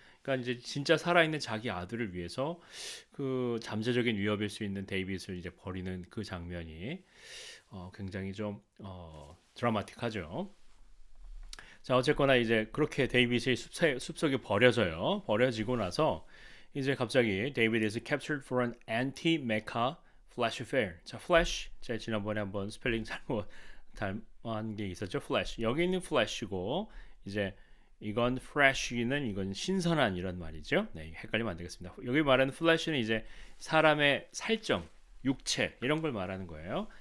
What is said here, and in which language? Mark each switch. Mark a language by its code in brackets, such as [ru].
[ko] 그러니까 이제 진짜 살아있는 자기 아들을 위해서 그 잠재적인 위협일 수 있는 데이빗을 이제 버리는 그 장면이 굉장히 좀 드라마틱하죠. 자, 어쨌거나 이제 그렇게 데이빗이 숲속에 버려져요. 버려지고 나서 이제 갑자기 [en] 데이빗 is captured for an anti-mecha flash affair. [ko] 자, flash 제가 지난번에 한번 스펠링 잘못 닮은 게 있었죠. [en] flash. [ko] 여기 있는 flash고 이제 이건 fresh는 이건 신선한 이런 말이죠. 네, 헷갈리면 안 되겠습니다. 여기 말하는 flash는 이제 사람의 살점, 육체 이런 걸 말하는 거예요.